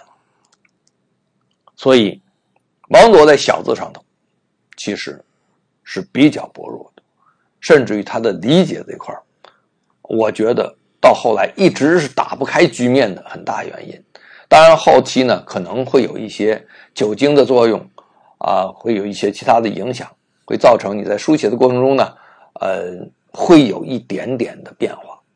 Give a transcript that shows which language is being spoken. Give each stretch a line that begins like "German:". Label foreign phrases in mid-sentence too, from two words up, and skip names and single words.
Chinese: 所以王铎在小字上头其實是比較薄弱的，甚至於他的理解這塊，我覺得到後來一直是打不開局面的很大原因。當然後期呢可能會有一些酒精的作用會有一些其他的影響，會造成你在書寫的過程中呢會有一點點的變化。